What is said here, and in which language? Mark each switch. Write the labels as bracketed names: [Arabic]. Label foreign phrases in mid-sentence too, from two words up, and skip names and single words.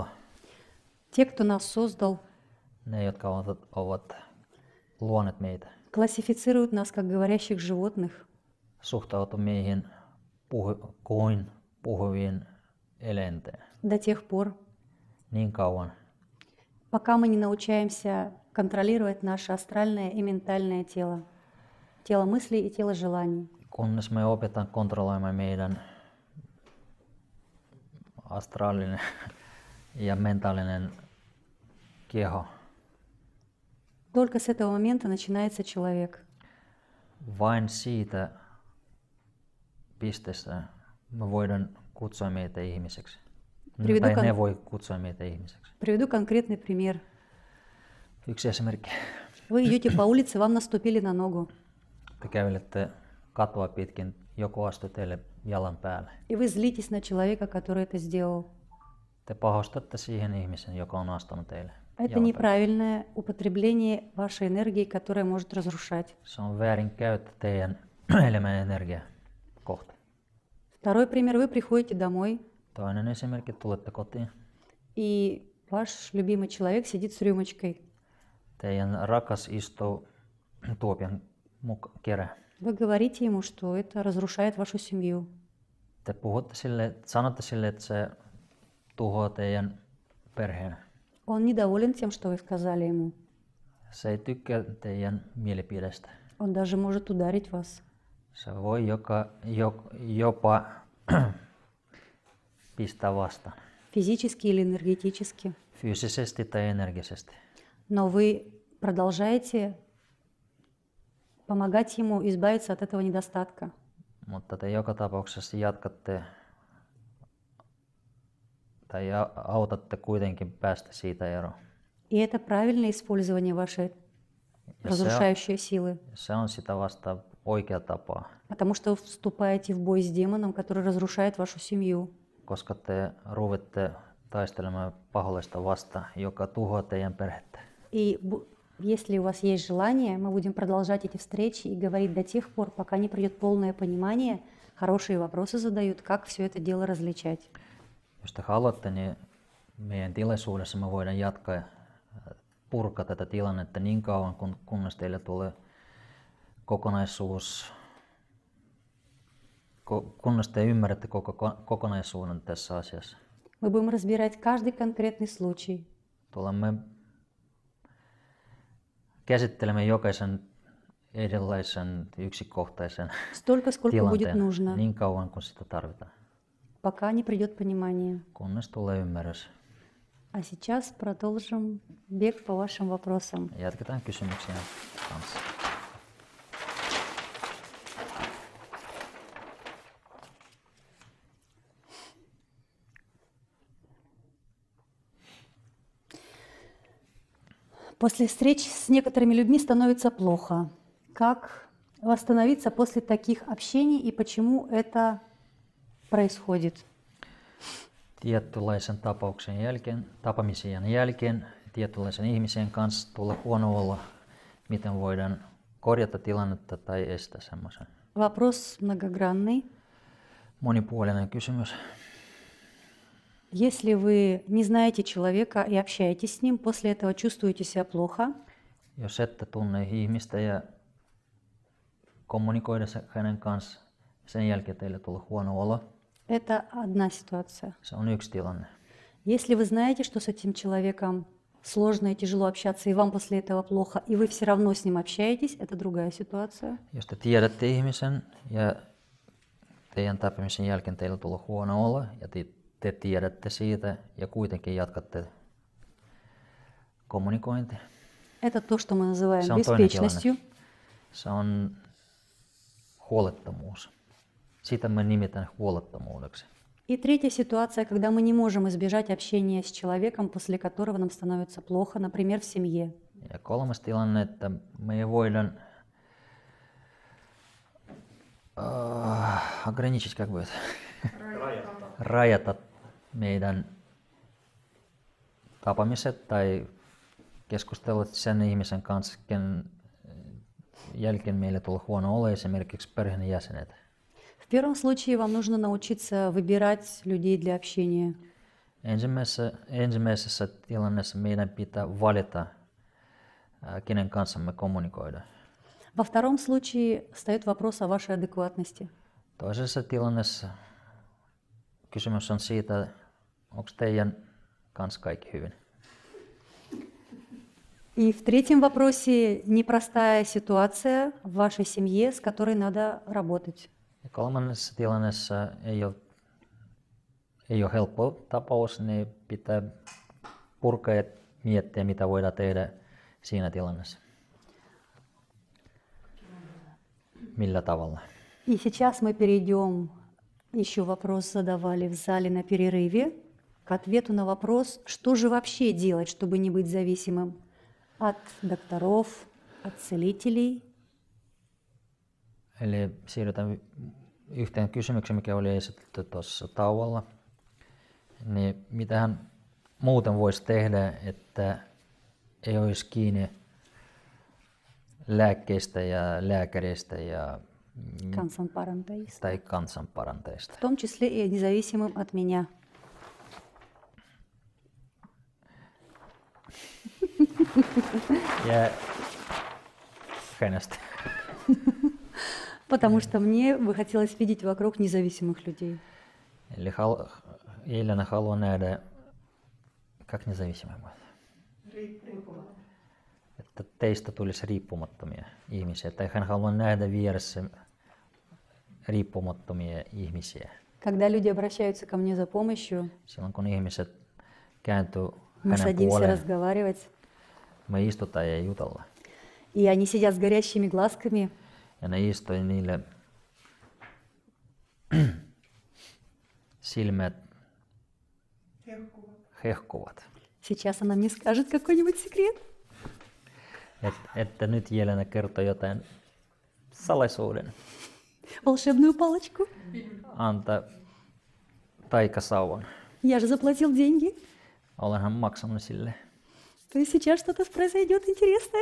[Russian] те, кто нас создал, [Finnish] ne jotka ovat luoneet meitä, [Russian] классифицируют нас как говорящих животных. [Finnish] suhtautuu meihin kuin puhuviin eläinten [Russian] До тех пор, [Finnish] niin kauan, [Russian] пока мы не научаемся контролировать наше астральное и ментальное тело. Тело мыслей и тело желаний. [Finnish] kunnes me opetaan kontrolloimaan meidän astraalinen ja mentaalinen keho. [Russian] Только с этого момента начинается человек. [Finnish] Vain siitä pisteestä me voidaan kutsua meitä ihmiseksi. Tai ne voi kutsua meitä ihmiseksi. [Russian] Приведу конкретный пример. [Finnish] Yksi esimerkki. [Russian] Вы идете по улице, вам наступили на ногу. [Finnish] Te kävelette katua pitkin, joku astui teille jalan päälle. [Russian] И вы злитесь на человека, который это сделал. [Finnish] Te pahostatte siihen ihmisen, joka on astunut teille. [Russian] Это [Finnish] jaoteltu. [Russian] неправильное употребление вашей энергии, которая может разрушать. [Finnish] Se on väärin käyttö teidän elämän energiaa kohta. [Russian] Второй пример. Вы приходите домой, [Finnish] Toinen esimerkki, tulette kotiin. [Russian] и ваш любимый человек сидит с рюмочкой. [Finnish] Teidän rakas istuu tuopion kerää. [Russian] Вы говорите ему, что это разрушает вашу семью. [Finnish] Te puhutte sille, sanotte sille, että se tuhoaa teidän perheen. [Russian] Он недоволен тем, что вы сказали ему. [Finnish] Se ei tykkää teidän mielipidestä. [Russian] Он даже может ударить вас. [Finnish] Se voi jopa pistää vastaan. [Russian] Физически или энергетически. [Finnish] Fyysisesti tai energisesti. [Russian] Но вы продолжаете помогать ему избавиться от этого недостатка. [Finnish] Mutta te joka tapauksessa jatkatte tai autatte kuitenkin päästä siitä eroon. [Russian] И это правильное использование вашей разрушающей силы. [Finnish] Se on sitä vasta oikea tapa, [Russian] Потому что вы вступаете в бой с демоном, который разрушает вашу семью. [Finnish] koska te ruvitte taistelemaan pahollista vastaan, joka tuhoaa teidän perhettä. [Russian] И если у вас есть желание, мы будем продолжать эти встречи и говорить до тех пор, пока не придет полное понимание, хорошие вопросы задают, как все это дело различать. [Finnish] Jos te haluatte, niin meidän tilaisuudessa me voidaan jatkaa ja purkaa tätä tilannetta niin kauan, kunnes teille tulee kokonaisuus, kunnes te ymmärrätte kokonaisuuden tässä asiassa. [Russian] Мы будем разбирать каждый конкретный случай. [Finnish] Tulemme käsittelemään jokaisen erilaisen yksikohtaisen [Russian] Столько, сколько будет [Finnish] tilanteen [Russian] нужно, [Finnish] niin kauan, kun sitä tarvitaan, [Russian] пока не придет понимание. [Finnish] kunnes tulee ymmärrys. [Russian] А сейчас продолжим бег по вашим вопросам. [Finnish] Jatketaan kysymyksiä kanssa. [Russian] После встреч с некоторыми людьми становится плохо. Как восстановиться после таких общений и почему это происходит? [Finnish] Tietynlaisen tapaamisen jälkeen tietynlaisen ihmisen kanssa tulee huono olo, miten voidaan korjata tilannetta tai estää semmoisen. [Russian] Вопрос многогранный. [Finnish] Monipuolinen kysymys. [Russian] Если вы не знаете человека и общаетесь с ним, после этого чувствуете себя плохо, [Finnish] Jos ette tunne ihmistä ja kommunikoida hänen kanssa, sen jälkeen teille tulee huono olo, [Russian] это одна ситуация. [Finnish] se on yksi tilanne. [Russian] Если вы знаете, что с этим человеком сложно и тяжело общаться, и вам после этого плохо, и вы все равно с ним общаетесь, это другая ситуация. [Finnish] Jos te tiedätte ihmisen ja teidän tapaamisen jälkeen teillä tulee huono olo ja te tiedätte siitä ja kuitenkin jatkatte kommunikointia, [Russian] Это то, что мы называем [Finnish] se on toinen [Russian] беспечностью. [Finnish] tilanne. Se on huolettomuus. Sitä me nimetään huolettomuudeksi. [Russian] И третья ситуация, когда мы не можем избежать общения с человеком, после которого нам становится плохо, например, в семье. [Finnish] Ja kolmas tilanne, että me ei voida [Russian] ограничить, как бы, [Finnish] rajata meidän tapaamiset tai keskustelut sen ihmisen kanssa, ken jälkeen meille tulee huono olo, esimerkiksi perheenjäsenet. [Russian] В первом случае вам нужно научиться выбирать людей для общения. [Finnish] Ensimmäisessä tilanteessa meidän pitää valita, kenen kanssa me kommunikoidaan. [Russian] Во втором случае встает вопрос о вашей адекватности. [Finnish] Toisessa tilanteessa kysymys on siitä, onko teidän kanssa kaikki hyvin. [Russian] И в третьем вопросе непростая ситуация в вашей семье, с которой надо работать. [Finnish] Ja kolmannessa tilanteessa ei ole helppo tapaus, niin pitää purkaa ja miettiä, mitä voidaan tehdä siinä tilanteessa. Millä tavalla. [Russian] И сейчас мы перейдем, еще вопрос задавали в зале на перерыве, к ответу на вопрос, что же вообще делать, чтобы не быть зависимым от докторов, от целителей. [Finnish] Eli siirrytään yhteen kysymykseen, mikä oli esitetty tuossa tauolla. Niin mitähän muuten voisi tehdä, että ei olisi kiinni lääkkeistä ja lääkäreistä ja Kansanparantajista. tai kansanparantajista. [Russian] В том числе и независимым от меня. [Finnish] Ja kenestä? [Russian] Потому что мне бы хотелось видеть вокруг независимых людей. [Finnish] Eli Елена haluaa nähdä, [Russian] как независимые будут. [Finnish] Että teistä tulisi riippumattomia ihmisiä. Tai hän haluaa nähdä vieressä riippumattomia ihmisiä. [Russian] Когда люди обращаются ко мне за помощью, [Finnish] Silloin kun ihmiset kääntyy [Russian] мы [Finnish] hänen [Russian] садимся [Finnish] puoleen, [Russian] разговаривать, [Finnish] me istutaan ja jutella. [Russian] и они сидят с горящими глазками, [Finnish] Ja ne istui niille silmät hehkuvat. [Russian] сейчас она мне скажет какой-нибудь секрет. [Finnish] Että nyt Jelena kertoo jotain salaisuuden. [Russian] Волшебную палочку. [Finnish] Anta taikasauvan. [Russian] Я же заплатил деньги. [Finnish] Olenhan maksanut sille. [Russian] То есть сейчас что-то произойдет интересное.